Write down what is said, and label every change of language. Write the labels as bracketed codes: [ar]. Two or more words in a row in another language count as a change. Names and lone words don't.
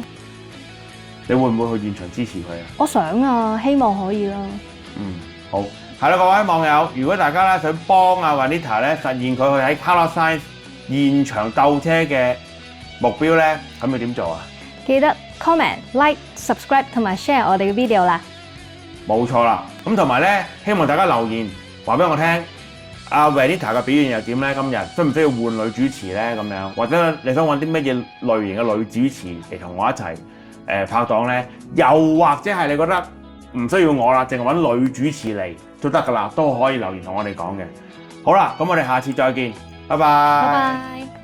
[yue] 你會唔會去現場支持佢啊？我想啊，希望可以咯。好，係啦，各位網友，如果大家咧想幫阿 Vanita 咧實現佢去喺 Carlos Sainz 現場鬥車嘅目標咧，咁要點做啊？記得 [en] comment、like、subscribe [yue] 同埋 share 我哋嘅 video 啦。冇錯啦，咁同埋咧，希望大家留言話俾我聽。阿 Vanita 嘅表現又點咧？今日需唔需要換女主持咧？咁樣或者你想揾啲乜嘢類型嘅女主持嚟同我一齊拍檔咧？又或者係你覺得唔需要我啦，淨係揾女主持嚟都得噶啦，都可以留言同我哋講嘅。好啦，咁我哋下次再見，拜拜。拜拜。